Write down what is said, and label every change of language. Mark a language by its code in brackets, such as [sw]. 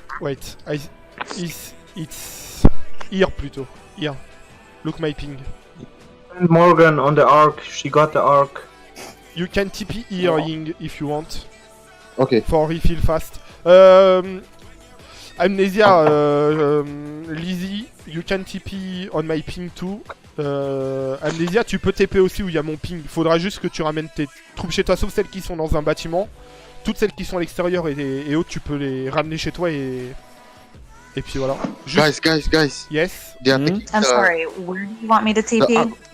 [en] Wait. It's here plutôt. Here. Look my ping. And Morgan on the arc. She got the arc. You can TP here, Ying, if you want. Okay. For refill fast. Amnesia, Lizzie, you can TP on my ping too. [fr] Amnesia, tu peux TP aussi où il y a mon ping. Faudra juste que tu ramènes tes troupes chez toi, sauf celles qui sont dans un bâtiment. Toutes celles qui sont à l'extérieur et autres, tu peux les ramener chez toi et puis voilà. Juste... Guys. [en] Yes. They are taking I'm sorry, where do you want me to TP?